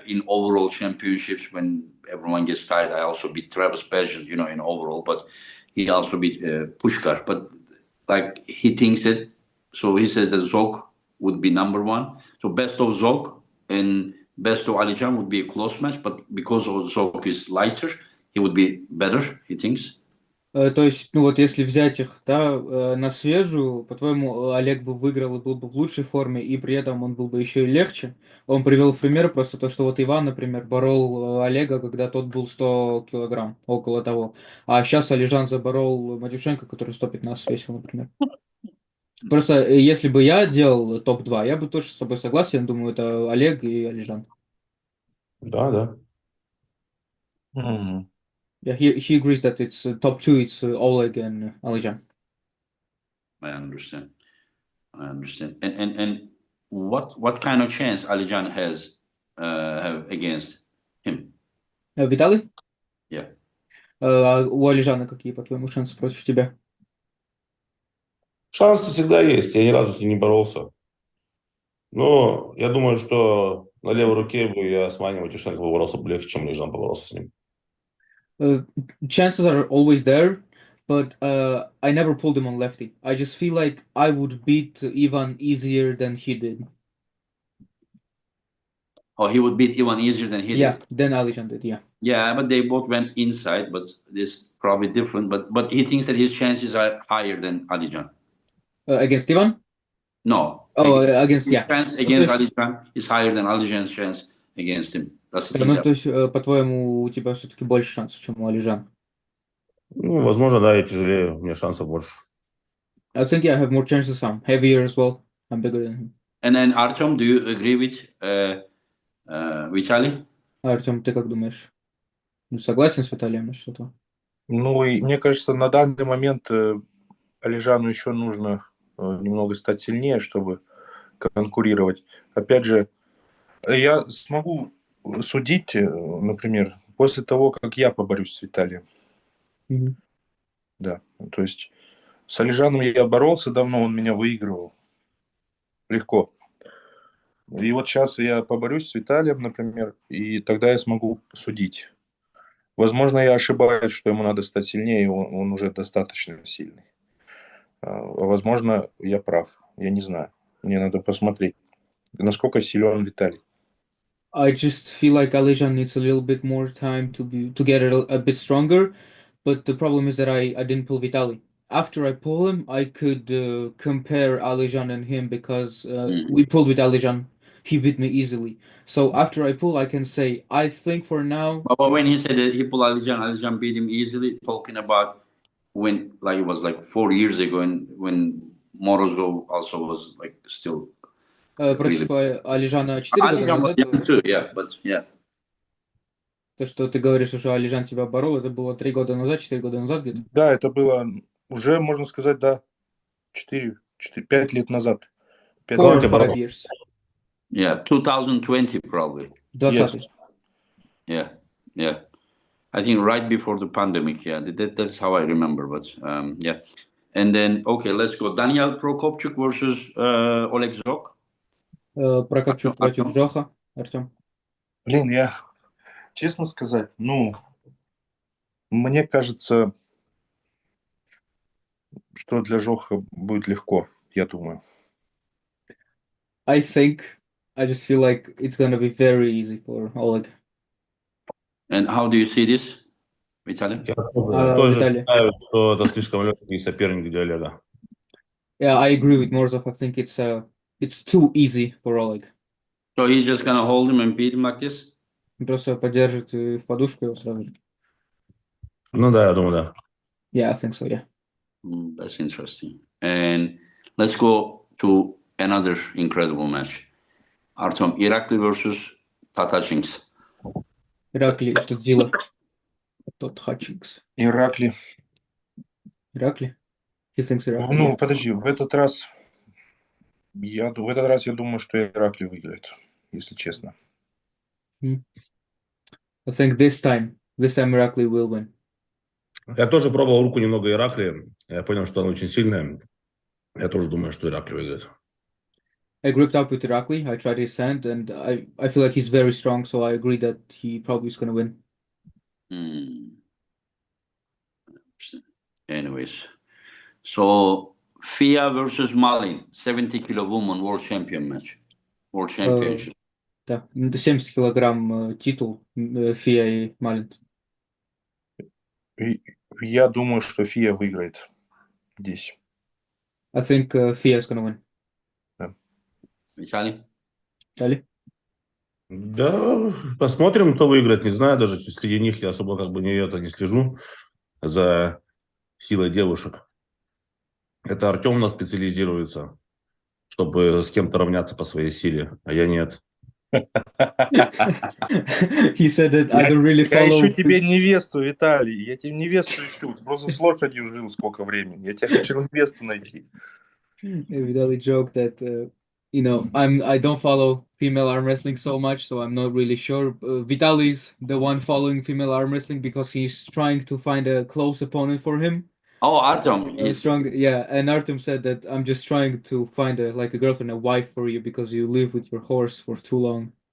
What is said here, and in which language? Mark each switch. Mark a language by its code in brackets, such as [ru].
[en] In overall championships, when everyone gets tired, I also beat Travis Pageant, in overall. But he also beat Pushkar. But like he thinks that, so he says that Zok would be number one. So best of Zok and best of Alijan would be a close match. But because Zok is lighter, he would be better. He thinks. [ru] То есть, ну вот если взять их, да, на свежую, по-твоему, Олег бы выиграл и был бы в лучшей форме, и при этом он был бы еще и легче. Он привел в пример просто то, что вот Иван, например, борол Олега, когда тот был 100 килограмм, около того. А сейчас Алижан заборол Матюшенко, который 115 весил, например. Просто если бы я делал топ-2, я бы тоже с тобой согласен, думаю, это Олег и Алижан. Да, да. [en] Yeah, he agrees that it's top two, it's Oleg and Alijan. I understand. And what kind of chance Alijan has have against him? [ru] Виталий? [en] Yeah. [ru] А у Алижана какие, по-твоему, шансы против тебя? Шансы всегда есть. Я ни разу с ним не боролся. Но я думаю, что На левой руке бы я с Ваней Матюшенко поборолся бы легче, чем Лежан поборолся с ним. [en] Chances are always there, but I never pulled him on lefty. I just feel like I would beat Ivan easier than he did. Oh, he would beat Ivan easier than he Yeah, did. than Alijan did. Yeah. Yeah, but they both went inside, but this probably different. But he thinks that his chances are higher than Alijan. Against Ivan? No, Oh, against his yeah. chance [ru] Ну, то [en] against [ru] есть, [en] Alijan is higher than Alijan's chance against him. That's the [ru] да, [en] thing. [ru] ну, [en] That, [ru] то есть, по-твоему, у тебя все-таки больше шансов, чем у Алижан? Ну, возможно, да, я тяжелее, у меня шансов больше. [en] I think yeah, I have more chances. I'm heavier as well. I'm bigger than him. and then Artyom, do you agree with Vitali? [ru] Артем, ты как думаешь? Ну, согласен с Виталием, что-то? Ну, и мне кажется, на данный момент Алижану еще нужно немного стать сильнее, чтобы конкурировать. Опять же, я смогу судить, например, после того, как я поборюсь с Виталием. Мгм. Да, то есть с Алижаном я боролся давно, он меня выигрывал. Легко. И вот сейчас я поборюсь с Виталием, например, и тогда я смогу судить. Возможно, я ошибаюсь, что ему надо стать сильнее, и он уже достаточно сильный. Возможно, я прав. Я не знаю. Мне надо посмотреть, насколько силен Виталий. [en] I just feel like Alijan needs a little bit more time to get a bit stronger, but the problem is that I didn't pull Vitali. After I pull him, I could compare Alijan and him because we pulled with Alijan. He beat me easily. So after I pull, I can say I think for now. But when he said that he pulled Alijan beat him easily, talking about when like it was like 4 years ago, and when Morozov also was like still really. [ru] Против Алижана 4 года [en] Alijan was [ru] назад. [en] young too, yeah, but yeah. [ru] То, что ты говоришь, что Алижан тебя борол, это было 3 года назад, 4 года назад где-то? Да, это было уже, можно сказать, да, 5 лет назад. [en] 5 [ru] Давайте [en] or 5 [ru] попробуем. [en] years. Yeah, 2020 probably. 20. Yeah, yeah. I think right before the pandemic. Yeah, that's how I remember. But yeah, and then okay, let's go. Daniel Prokopchuk versus Oleg Zok. [ru] Прокопчук против Жоха, Артем. Блин, я, честно сказать, ну, мне кажется, что для Жоха будет легко, я думаю. [en] I just feel like it's gonna be very easy for Oleg. And how do you see this, Vitaly? [ru] Я тоже Виталий. считаю, что это слишком легкий соперник для Олега. [en] Yeah, I agree with Morozov. I think it's too easy for Oleg. So he's just gonna hold him and beat him like this? [ru] Просто поддержит в подушку его сразу же. Ну да, я думаю, да. [en] Yeah, I think so, yeah. That's interesting. And let's go to another incredible match. Artyom Irakli versus Tatachinks. [ru] Иракли, тот Дила. Тот Хатчинкс. Иракли. Иракли? [en] He thinks Иракли. [ru] Ну, подожди, в этот раз я думаю, что Иракли выиграет, если честно. [en] I think this time Иракли will win. [ru] Я тоже пробовал руку немного Иракли. Я понял, что она очень сильная. Я тоже думаю, что Иракли выиграет. [en] I gripped up with Irakli. I tried his hand, and I feel like he's very strong, so I agree that he probably is going to win. Anyways, so Fia versus Malin, 70 kilo woman world champion match, world championship. [ru] Да, 70 килограмм титул Фия и Малин. Я думаю, что Фия выиграет здесь. [en] I think Fia is going to win. [ru] Да. [en] Vitali? [ru] Дали? Да, посмотрим, кто выиграет. Не знаю, даже среди них я особо как бы не слежу за силой девушек. Это Артем у нас специализируется, чтобы с кем-то равняться по своей силе, а я нет. [en] He said that I don't really [ru] Я [en] follow. [ru] ищу тебе невесту, Виталий. Я тебе невесту ищу. Просто с лошадью жил сколько времени. Я тебе хочу невесту найти. [en] Vitali joked that I don't follow female arm wrestling so much, so I'm not really sure. Vitali's the one following female arm wrestling because he's trying to find a close opponent for him. Oh, Artyom. Strong, yeah. And Artyom said that I'm just trying to find a girlfriend, a wife for you because you live with your horse for too long.